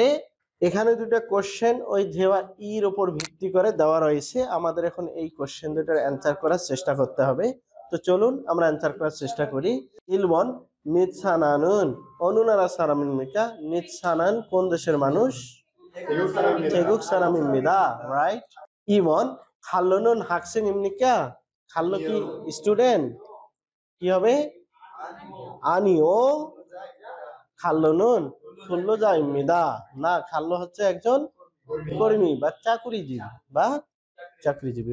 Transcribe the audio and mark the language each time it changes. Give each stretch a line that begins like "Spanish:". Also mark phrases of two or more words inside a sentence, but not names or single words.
Bangla: এখানে দুটো কোশ্চেন ওই ধেওয়া ইর উপর ভিত্তি করে দেওয়া রয়েছে। আমাদের এখন এই কোশ্চেন দুটোর অ্যান্সার করার চেষ্টা করতে হবে। তো চলুন আমরা অ্যান্সার করার চেষ্টা করি।
Korean: 일번 닛사난은 어느 나라 사람입니까,
Bangla: নিৎসানান কোন দেশের মানুষ?
Korean: 태국 사람입니다.
English: Right?
Korean: 이번 칼로는 학생입니까,
Bangla: খাল্লো কি স্টুডেন্ট? কি হবে?
Korean: 아니요 칼로는 근로자입니다,
Bangla: না খাল্লো হচ্ছে একজন কর্মী বা চাকুরিজীবী বা চাকরিজীবী।